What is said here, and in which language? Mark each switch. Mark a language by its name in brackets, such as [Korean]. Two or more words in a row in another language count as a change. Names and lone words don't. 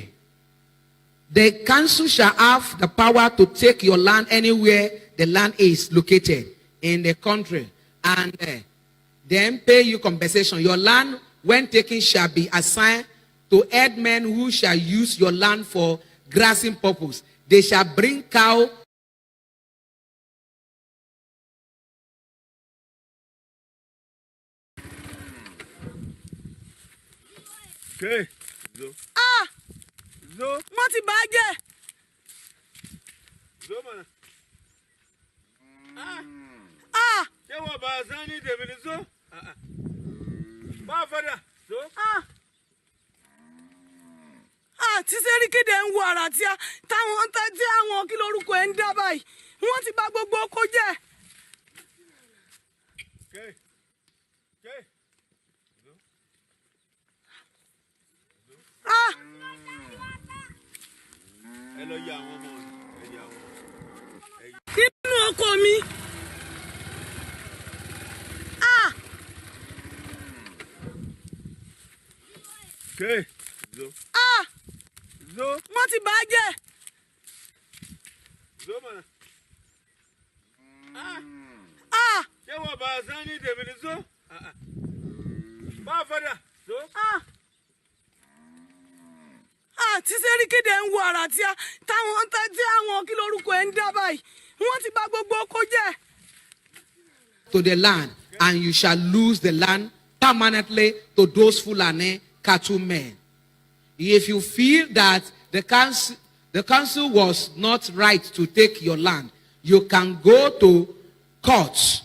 [English] The council shall have the power to take your land anywhere the land is located in the country, and then pay you compensation. Your land, when taken, shall be assigned to headmen who shall use your land for grazing purpose. They shall bring cow. [Hausa] Okay. Zo. Zo. [Yoruba] Wọ́n ti bàjẹ́. [Hausa] Zo mana. [Yoruba] Ṣé wọ́n bá a sán ní tèmi ní zo? Bá a fẹ́dà. Zo. Tí Sẹ́ríkìdé ń wo àrà tí àwọn kí lórúkọ ẹ̀ ń dá báyìí. Wọ́n ti bà gbogbo oko jẹ́. [English] Okay. Okay. [Yoruba] Ẹ lọ yà àwọn ọmọ ẹ yà àwọn. Nínú oko mi. [Hausa] Okay. Zo. Ah! Zo. [Yoruba] Wọ́n ti bà á jẹ́. [Hausa] Zo mana. Ah! [Yoruba] Ṣé wọ́n bá a sán ní tèmi ní zo? Bá a fọ́dà. Zo. Ah! Ah! Tí Sẹ́ríkì dẹ̀ ń wo àrà tí àwọn kí lórúkọ ẹ̀ ń dá báyìí. Wọ́n ti bà gbogbo oko jẹ́. [English] To the land, and you shall lose the land permanently to those Fulani cattle men. If you feel that the council was not right to take your land, you can go to court.